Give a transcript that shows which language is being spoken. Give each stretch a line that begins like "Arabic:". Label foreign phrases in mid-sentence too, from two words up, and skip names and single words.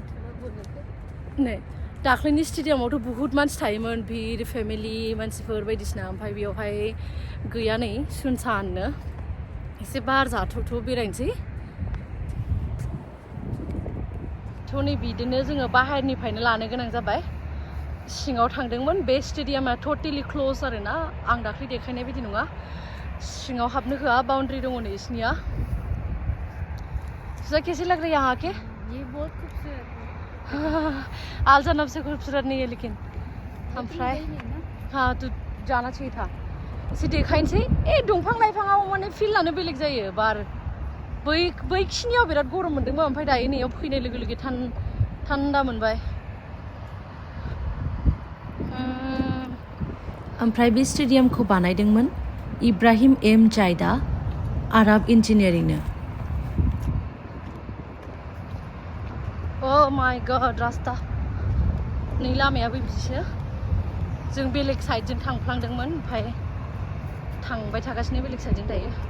Bodo: बुहुत मानसि थायोमोन भिर फेमिलि मानसिफोर बायदिसिना ओमफ्राय बेयावहाय गैया नै सुनसाननो एसे बार जाथावथाव बेरायनोसै थ' नै बिदिनो जोङो बाहेरनिफ्रायनो लानो गोनां जाबाय सिङाव थांदोंमोन बे स्टेडियामा टटेलि क्ल'ज आरोना आं दाख्लै देखायनाय बायदि नङा सिङाव हाबनो होआ बाउन्ड्री दङ नै इसनिया
Hindi: तुझे कैसे लग रहा है यहाँ के ये बहुत खूबसूरत है आल जानब से खूबसूरत नहीं है लेकिन
Bodo: ओमफ्राय हाँ तू जाना चाहिए था एसे देखायनोसै दंफां लाइफाङाव माने फिल्डआनो बेलेग जायो बार बैखिनियाव बिराद गरम मोन्दोंमोन ओमफ्राय दायो नैयाव फैनाय लोगो लोगो थान्दा मोनबाय ओमफ्राय बे स्टेडियामखौ बानायदोंमोन इब्राहिम एम जायदा आरब इन्जिनियारिंनो
English: Oh my god
Bodo: रास्ता नै लामायाबो बिदिसो जों बेलेग साइडजों थांफ्लांदोंमोन ओमफ्राय थांबाय थागासिनो बेलेग साइडजों दायो